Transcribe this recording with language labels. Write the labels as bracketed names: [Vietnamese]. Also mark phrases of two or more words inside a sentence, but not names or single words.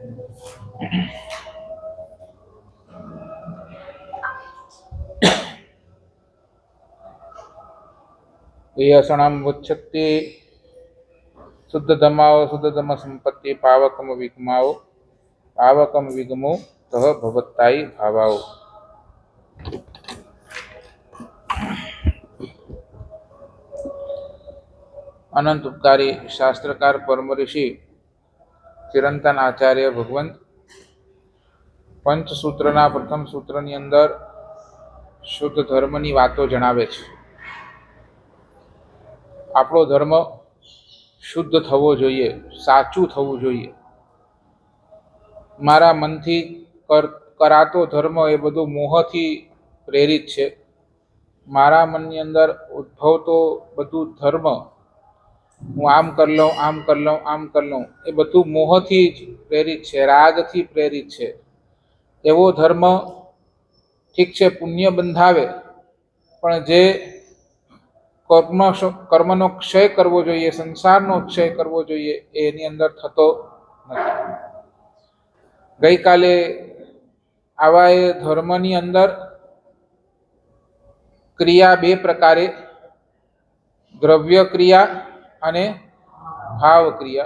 [Prakrit languages] यशणाम वुच्छक्ति शुद्ध धमाओ शुद्ध धम संपत्ति पावकम विगमाओ पावकम विगमो तह भवत्ताई भावाओ। [Gujarati] અનંત ઉપકારી શાસ્ત્રકાર પરમ ઋષિ ચિરંતન આચાર્ય ભગવંત પંચસૂત્રના પ્રથમ સૂત્રની અંદર શુદ્ધ ધર્મની વાતો જણાવે છે। આપણો ધર્મ શુદ્ધ થવો જોઈએ, સાચું થવું જોઈએ। મારા મનથી કરાતો ધર્મ એ બધું મોહથી પ્રેરિત છે। મારા મનની અંદર ઉદ્ભવતો બધું ધર્મ હું આમ કર લઉં, આમ કર લઉં, આમ કર લઉં એ બધું મોહથી પ્રેરિત છે, રાગથી પ્રેરિત છે। એવો ધર્મ ઠીક છે પુણ્ય બંધાવે, પણ જે કર્મનો ક્ષય કરવો જોઈએ, સંસારનો ક્ષય કરવો જોઈએ એની અંદર થતો નથી। ગઈ કાલે આવા એ ધર્મની અંદર ક્રિયા બે પ્રકારે દ્રવ્ય ક્રિયા અને ભાવ ક્રિયા।